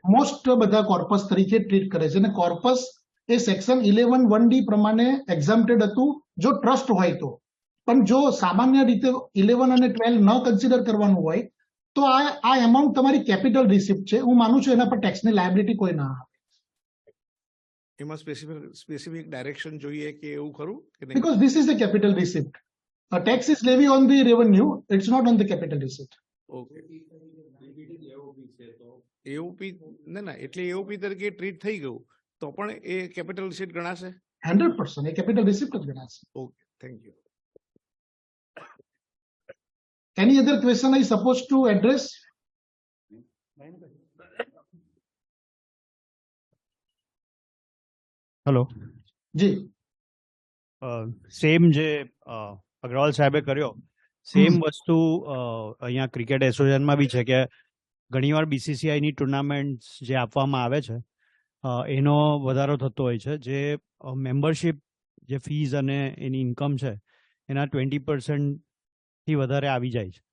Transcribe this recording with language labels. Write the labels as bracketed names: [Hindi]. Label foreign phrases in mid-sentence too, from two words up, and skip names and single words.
[Gujarati] મોસ્ટ બધા કોર્પસ તરીકે ટ્રીટ કરે છે અને કોર્પસ એ સેક્શન 11(1)D પ્રમાણે એક્ઝામ્પ્ટેડ હતું જો ટ્રસ્ટ હોય તો. પણ જો સામાન્ય રીતે 11 અને 12 ન કન્સિડર કરવાનું હોય તો આ એમાઉન્ટ તમારી [English] capital receipt [Gujarati] છે. હું માનું છું એના પર ટેક્સની લાયબિલિટી કોઈ ના આવે. એમાં [English] specific direction [Gujarati] જોઈએ કે એવું ખરું કે નહીં? [English] Because this is a capital receipt. A tax is levy on the revenue, it's not on the capital receipt. [Gujarati] ઓકે. એઓપી ના, એટલે એઓપી તરીકે ટ્રીટ થઈ ગયું તો પણ એ [English] capital receipt [Gujarati] ગણાશે? 100% એ [English] capital receipt [Gujarati] જ ગણાશે. [English] Okay, thank you. Any other question I supposed to address? હેલો [Gujarati] જી. સેમ જે અગ્રવાલ સાહેબે કર્યો સેમ વસ્તુ અહીંયા [English] cricket association [Gujarati] બી છે કે ઘણીવાર BCCI ની ટુર્નામેન્ટ્સ જે આપવામાં આવે છે એનો વધારો થતો હોય છે, જે મેમ્બરશિપ જે ફીઝ અને એની ઇન્કમ છે એના 20%થી વધારે આવી જાય છે.